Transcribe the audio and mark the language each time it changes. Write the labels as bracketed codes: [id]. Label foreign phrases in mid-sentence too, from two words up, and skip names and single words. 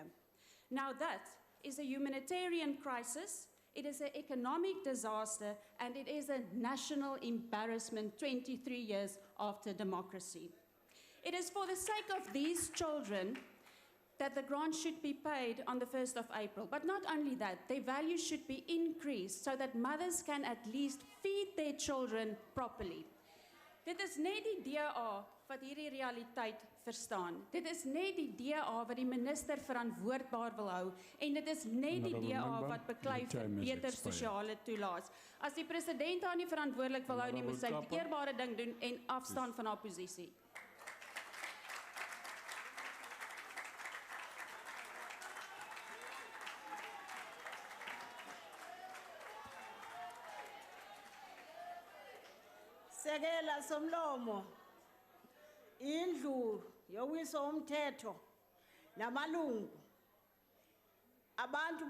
[en] Now that is a humanitarian crisis, it is an economic disaster, and it is a national embarrassment 23 years after democracy. It is for the sake of these children that the grant should be paid on the 1st of April. But not only that, their value should be increased so that mothers can at least feed their children properly. [af] Dit is net die DA wat hierdie realiteit verstaan. Dit is net die DA wat die minister verantwoordbaar wil hou en dit is net die DA wat beklei vir beter sosiale toelaas. As die president haar nie verantwoordelik wil hou nie, moet sy die eerbare ding doen en afstaan van haar posisie. [xh] Sekela somlomo, indlu yowiso umthetho namalungu, abantu